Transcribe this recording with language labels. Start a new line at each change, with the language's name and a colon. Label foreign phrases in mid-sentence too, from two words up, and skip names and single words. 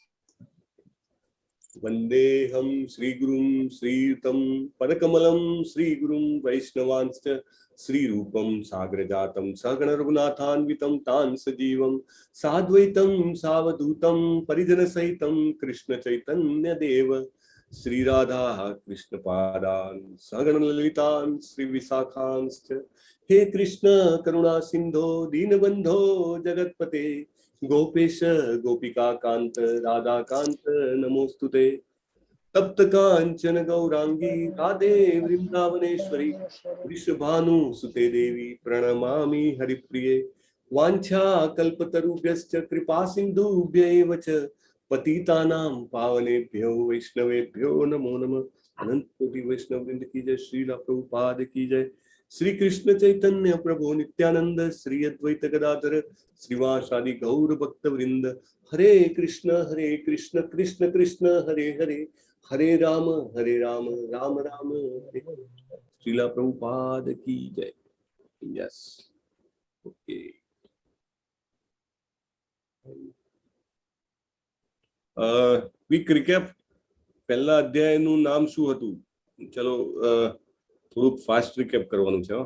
Sanskrit: વંદેહમ શ્રી ગુરુમ શ્રીયુતમ પદકમલમ શ્રી ગુરુમ વૈષ્ણવાંશ્ચ શ્રી રૂપમ સાગ્રજાતમ સગણ રઘુનાથાન્વિતમ તાન સજીવમ સાદ્વૈતમ સાવધૂતમ પરિજન સહિતમ કૃષ્ણ ચૈતન્ય દેવ શ્રી રાધા કૃષ્ણ પાદાન સગણ લલિતાન શ્રી વિશાખાંશ્ચ. હે કૃષ્ણ કરુણા સિંધો દીનબંધો જગતપતે गोपेश गोपिका कांत राधा कांत नमोस्तुते. तप्त कांचन गौरांगी राधे वृंदावनेश्वरी वृषभानु सुते देवी प्रणमामि हरिप्रिये. वांछा कल्पतरुभ्यश्च कृपा सिंधुभ्यैव च पतितानां पावनेभ्यो वैष्णवेभ्यो नमो नमः.
Hindi: अनंत कोटि वैष्णव वृंद की जय. श्रील प्रभुपाद की जय.
Sanskrit: श्री कृष्ण चैतन्य प्रभु नित्यानंद श्री अद्वैत गदाधर श्रीवासादि गौर भक्त वृंद. हरे कृष्ण कृष्ण कृष्ण हरे हरे હરે રામ રામ રામ હરે હરે.
Hindi: श्रीला प्रभुपाद की जय.
English: yes, ok. quick recap.
Gujarati: પહેલા અધ્યાયનું નામ શું હતું? ચલો થોડુંક
English: fast recap
Gujarati: કરવાનું છે.